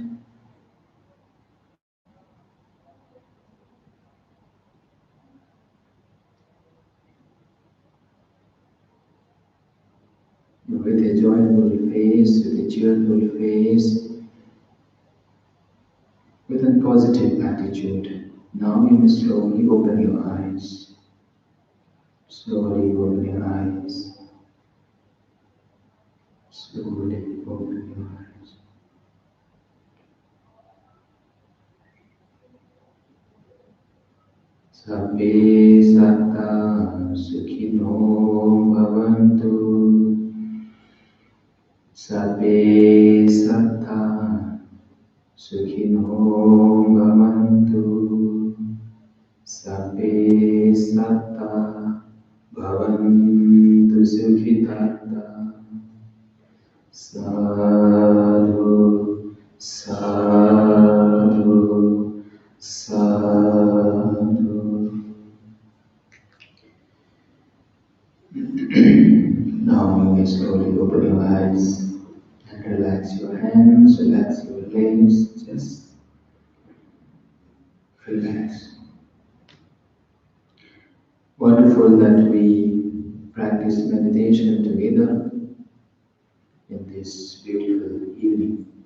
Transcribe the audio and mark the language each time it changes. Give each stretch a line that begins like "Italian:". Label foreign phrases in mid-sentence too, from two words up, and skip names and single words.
English: With a joyful face, with a cheerful face, with a positive attitude. Now you may slowly open your eyes. Slowly open your eyes. Slowly open your eyes.
Pali: Sabbe satta sukhino bhavantu. Sabbe satta sukhino bhavantu. Sabbe satta bhavantu sukhitatta. Sadhu, sadhu, sadhu.
English: Now you may slowly open your eyes and relax your hands, relax your legs, just relax. Wonderful that we practice meditation together in this beautiful evening.